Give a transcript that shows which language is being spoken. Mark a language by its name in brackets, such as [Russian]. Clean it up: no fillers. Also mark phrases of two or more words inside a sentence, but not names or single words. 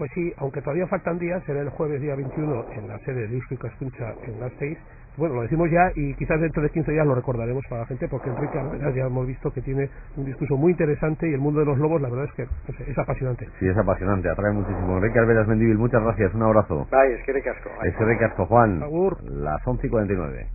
[Spanish] Pues sí, aunque todavía faltan días, será el jueves día 21 en la sede de Eusko Ikaskuntza en Gasteiz. Bueno, lo decimos ya, y quizás dentro de 15 días lo recordaremos para la gente, porque Enrique Carveras ya hemos visto que tiene un discurso muy interesante, y el mundo de los lobos, la verdad es que es apasionante. Sí, es apasionante, atrae muchísimo. Enrique Carveras Mendívil, muchas gracias, un abrazo. [Basque] Bye, eskerrik asko. Eskerrik asko, Juan. Agur. [Spanish] Las 11:49.